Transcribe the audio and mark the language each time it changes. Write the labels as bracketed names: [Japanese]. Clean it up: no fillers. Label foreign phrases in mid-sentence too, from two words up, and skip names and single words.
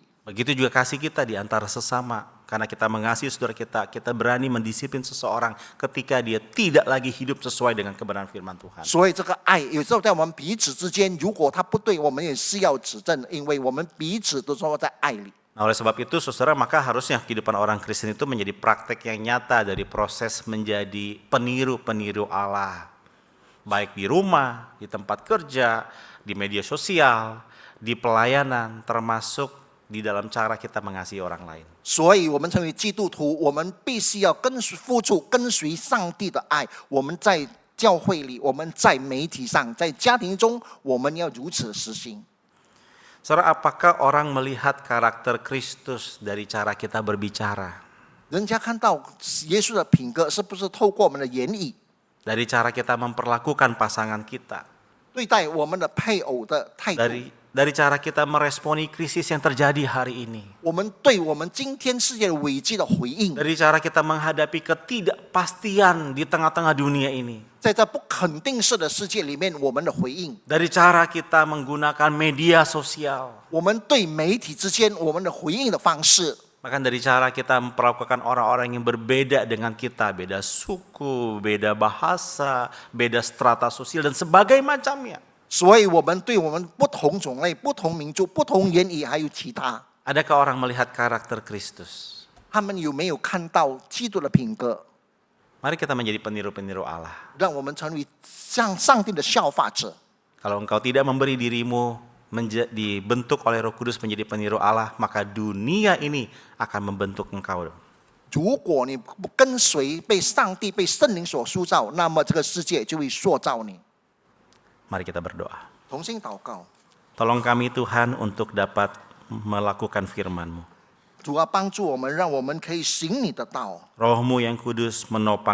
[Indonesian] Begitu juga kasih kita di antara sesama. Karena kita mengasihi saudara kita, kita berani mendisiplin seseorang ketika dia tidak lagi hidup sesuai dengan kebenaran firman Tuhan. [Chinese] 所以这个爱有时候在我们彼此之间，如果他不对，我们也是要指正，因为我们彼此都说在爱里。 [Indonesian] Nah, oleh sebab itu, saudara, maka harusnya kehidupan orang Kristen itu menjadi praktek yang nyata dari proses menjadi peniru-peniru Allah. Baik di rumah, di tempat kerja, di media sosial, di pelayanan, termasuk di dalam cara kita mengasihi orang lain. [Chinese] 所以，我们成为基督徒，我们必须要付出跟随上帝的爱。我们在教会里，我们在媒体上，在家庭中，我们要如此实行。 [Indonesian] Saudara, apakah orang melihat karakter Kristus dari cara kita berbicara? [Chinese] 人家看到耶稣的品格，是不是透过我们的言语， [Indonesian] Dari cara kita memperlakukan pasangan kita? [Chinese] 对待我们的配偶的态度？ [Indonesian] Dari cara kita meresponi krisis yang terjadi hari ini? [Chinese] 我们对我们今天世界危机的回应？ [Indonesian] Dari cara kita menghadapi ketidakpastian di tengah-tengah dunia ini? [Chinese] 在这不肯定式的世界里面，我们的回应？ [Indonesian] Dari cara kita menggunakan media sosial? [Chinese] 我们对媒体之间我们的回应的方式？ [Indonesian] Bahkan dari cara kita memperlakukan orang-orang yang berbeda dengan kita, beda suku, beda bahasa, beda strata sosial dan sebagainya macamnya. [Chinese] 所以我们对我们不同种类、不同民族、不同言语，还有其他， [Indonesian] Adakah orang melihat karakter Kristus? [Chinese] 他们有没有看到基督的品格？ [Indonesian] Mari kita menjadi peniru-peniru Allah. [Chinese] 让我们成为像上帝的效法者。 [Indonesian] Kalau engkau tidak memberi dirimu dibentuk oleh Roh Kudus menjadi peniru Allah, maka dunia ini akan membentuk engkau. [Chinese] 如果你不跟随被上帝、被圣灵所塑造，那么这个世界就会塑造你。 [Indonesian] Mari kita berdoa. [Chinese] 同心祷告， [Indonesian] Tolong kami Tuhan untuk dapat melakukan firman-Mu. [Chinese] 主啊，帮助我们，让我们可以行你的道。 [Indonesian] Roh-Mu yang kudus menopang